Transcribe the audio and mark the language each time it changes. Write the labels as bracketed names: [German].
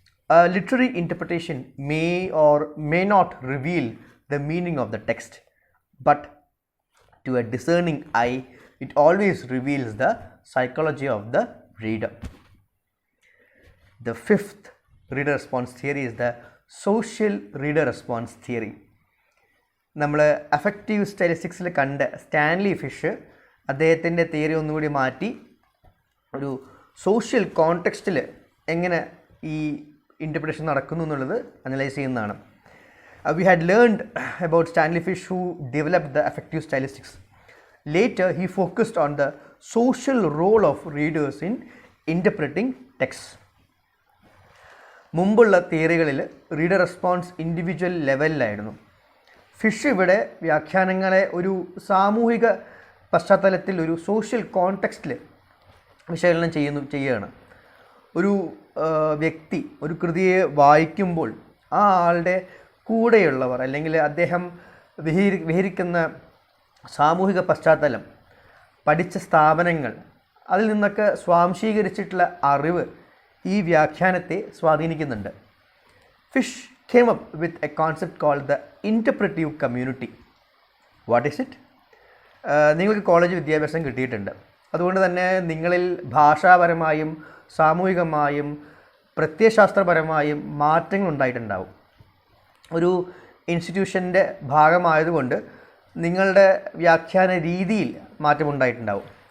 [English] A literary interpretation may or may not reveal the meaning of the text, but to a discerning eye, it always reveals the psychology of the reader. The fifth reader response theory is the social reader response theory. [Malayalam] നമ്മൾ affective സ്റ്റൈലിസ്റ്റിക്സിൽ കണ്ട Stanley fish അദ്ദേഹത്തിൻ്റെ theory ഒന്നുകൂടി മാറ്റി ഒരു social കോണ്ടെക്സ്റ്റിൽ എങ്ങനെ ഈ interpretation നടക്കുന്നു എന്നുള്ളത് അനലൈസ് ചെയ്യുന്നതാണ്. [English] We had learned about Stanley Fish, who developed the affective stylistics. Later, he focused on the social role of readers in interpreting texts. [Malayalam] മുമ്പുള്ള തിയറികളിൽ റീഡർ റെസ്പോൺസ് ഇൻഡിവിജ്വൽ ലെവലിലായിരുന്നു. ഫിഷ് ഇവിടെ വ്യാഖ്യാനങ്ങളെ ഒരു സാമൂഹിക പശ്ചാത്തലത്തിൽ, ഒരു സോഷ്യൽ കോണ്ടെക്സ്റ്റിൽ വിശകലനം ചെയ്യുകയാണ്. ഒരു വ്യക്തി ഒരു കൃതിയെ വായിക്കുമ്പോൾ ആ ആളുടെ കൂടെയുള്ളവർ അല്ലെങ്കിൽ അദ്ദേഹം വിഹരിക്കുന്ന സാമൂഹിക പശ്ചാത്തലം, പഠിച്ച സ്ഥാപനങ്ങൾ, അതിൽ നിന്നൊക്കെ സ്വാംശീകരിച്ചിട്ടുള്ള അറിവ് ഈ വ്യാഖ്യാനത്തെ സ്വാധീനിക്കുന്നുണ്ട്. [English] Fish came up with a concept called the interpretive community. What is it? [Malayalam] നിങ്ങൾക്ക് കോളേജ് വിദ്യാഭ്യാസം കിട്ടിയിട്ടുണ്ട്. അതുകൊണ്ട് തന്നെ നിങ്ങളിൽ ഭാഷാപരമായും സാമൂഹികമായും പ്രത്യയശാസ്ത്രപരമായും മാറ്റങ്ങൾ ഉണ്ടായിട്ടുണ്ടാവും. ഒരു ഇൻസ്റ്റിറ്റ്യൂഷൻ്റെ ഭാഗമായതുകൊണ്ട് നിങ്ങളുടെ വ്യാഖ്യാന രീതിയിൽ മാറ്റമുണ്ടായിട്ടുണ്ടാവും.